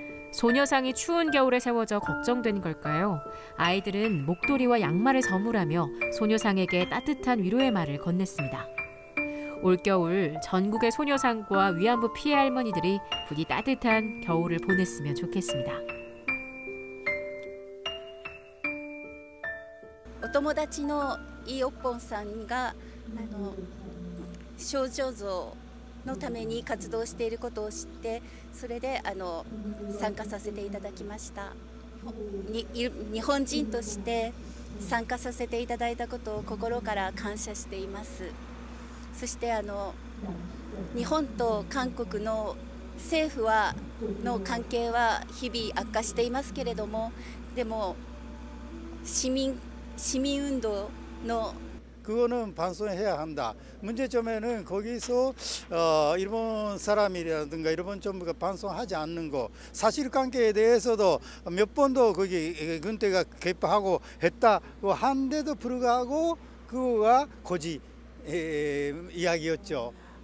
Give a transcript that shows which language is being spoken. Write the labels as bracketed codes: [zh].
[ko] 소녀상이 추운 겨울에 세워져 걱정된 걸까요? 아이들은 목도리와 양말을 선물하며 소녀상에게 따뜻한 위로의 말을 건넸습니다. 올겨울 전국의 소녀상과 위안부 피해 할머니들이 부디 따뜻한 겨울을 보냈으면 좋겠습니다. [ja] お友達のいいおっぽんさんが少女像のために活動していることを知ってそれで参加させていただきました。日本人として参加させていただいたことを心から感謝しています。そして日本と韓国の政府の関係は日々悪化していますけれども、でも市民運動の [ko] 그거는 반성해야 한다. 문제점에는 거기서 일본 사람이라든가 일본 정부가 반성하지 않는 거, 사실관계에 대해서도 몇 번도 거기 군대가 개입하고 했다고 한데도 불구하고 그거가 거짓 이야기였죠.